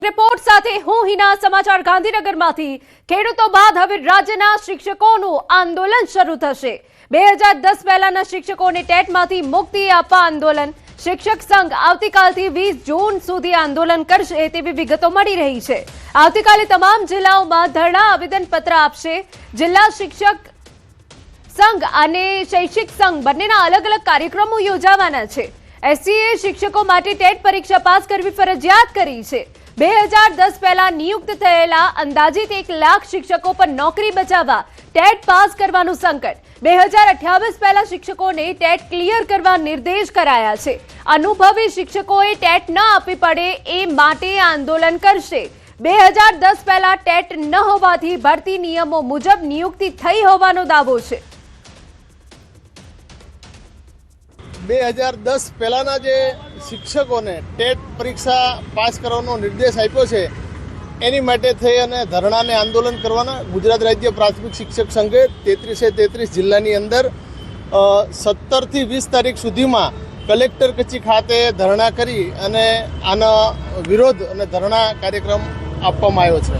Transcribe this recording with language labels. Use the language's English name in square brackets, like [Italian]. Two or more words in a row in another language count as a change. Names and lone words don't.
[Gujarati] રિપોર્ટ સાથે હું હિના સમાચાર ગાંધીનગરમાંથી ખેડૂતો બાદ હવે રાજ્યના શિક્ષકોનું આંદોલન શરૂ થશે। 2010 પહેલાના શિક્ષકોને ટેટમાંથી મુક્તિ આપવા આંદોલન શિક્ષક સંઘ આવતીકાલથી 20 જૂન સુધી આંદોલન કરશે તેવી વિગતો મળી રહી છે। આવતીકાલે તમામ જિલ્લાઓમાં ધરણા આવેદનપત્ર આપશે। જિલ્લા શિક્ષક સંઘ અને શૈક્ષિક સંઘ બંનેના અલગ અલગ કાર્યક્રમો યોજાવાના છે। એસસીએ શિક્ષકો માટે ટેટ પરીક્ષા પાસ કરવી ફરજિયાત કરી છે। 2010 પહેલા નિયુક્ત થયેલા અંદાજિત 1 લાખ શિક્ષકોં પર નોકરી બચાવવા ટેટ પાસ કરવાનું સંકટ। 2028 પહેલા શિક્ષકોને ટેટ ક્લિયર કરવા નિર્દેશ કરાયા છે। અનુભવી શિક્ષકોએ ટેટ ન આપવી પડે એ માટે આંદોલન કરશે। 2010 પહેલા ટેટ ન હોવાથી ભરતી નિયમો મુજબ નિયુક્તિ થઈ હોવાનો દાવો છે। 2010 પહેલાના જે શિક્ષકોને ટેટ પરીક્ષા પાસ કરવાનો નિર્દેશ આપ્યો છે એની માટે થઈ અને ધરણાને આંદોલન કરવાના ગુજરાત રાજ્ય પ્રાથમિક શિક્ષક સંઘે 33 જિલ્લાની અંદર 17 થી 20 તારીખ સુધીમાં કલેક્ટર કચેરી ખાતે ધરણા કરી અને આનો વિરોધ અને ધરણા કાર્યક્રમ આપવામાં આવ્યો છે।